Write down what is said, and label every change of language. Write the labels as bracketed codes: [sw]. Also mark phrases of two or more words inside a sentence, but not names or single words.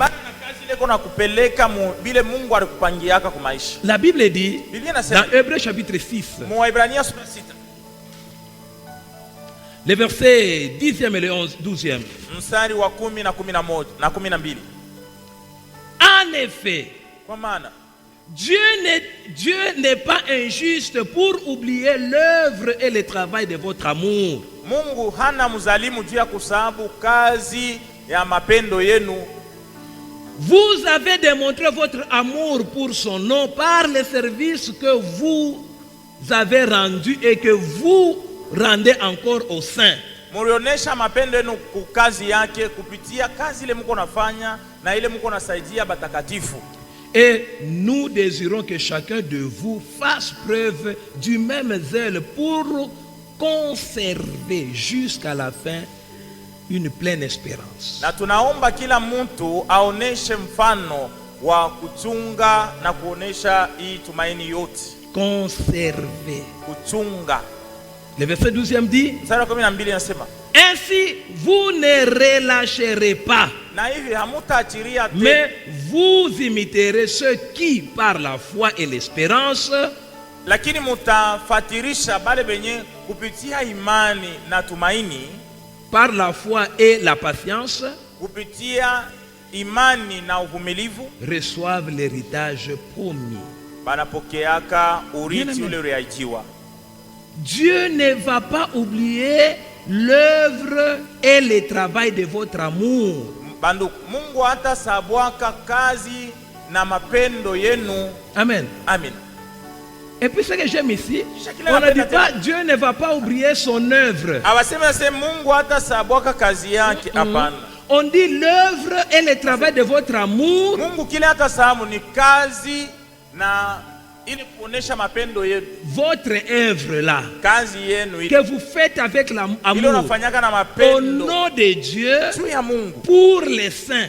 [fr] La Bible dit dans Hébreux chapitre 6, les versets 10e et le 12e. En effet, Dieu n'est pas injuste pour oublier l'œuvre et le travail de votre amour. [sw] Mungu hana mzalimu juu ya kusahabu kazi ya mapendo yenu. [fr] Vous avez démontré votre amour pour son nom par les services que vous avez rendus et que vous rendez encore aux saints. [sw] Mulionesha mapendo yenu ku kazi yake kupitia kazi ile mko nafanya na ile mko nasaidia batakatifu. [fr] Et nous désirons que chacun de vous fasse preuve du même zèle pour conserver jusqu'à la fin une pleine espérance. [sw] Na tunaomba kila mtu aoneshe mfano wa kuchunga na kuonesha hii tumaini yote. [fr] Conserver. [sw] Kuchunga. [fr] Le verset 12e dit, ainsi vous ne relâcherez pas, mais vous imiterez ceux qui, par la foi et l'espérance, [sw] lakini mutafatirisha bale benye kupitia imani na tumaini, [fr] par la foi et la patience, [sw] kupitia imani na uvumilivu, [fr] reçoivent l'héritage promis. [sw] Banapokeaka urithi ule uliahidiwa. [fr] Dieu ne va pas oublier l'œuvre et le travail de votre amour. [sw] Mungu hata sabwaka kazi na mapendo yenu. Amen. Amen. [fr] Et puis ce que j'aime ici, on ne dit pas Dieu ne va pas oublier son œuvre. On dit l'œuvre et le travail de votre amour. Votre œuvre là, que vous faites avec l'amour, au nom de Dieu, pour les saints.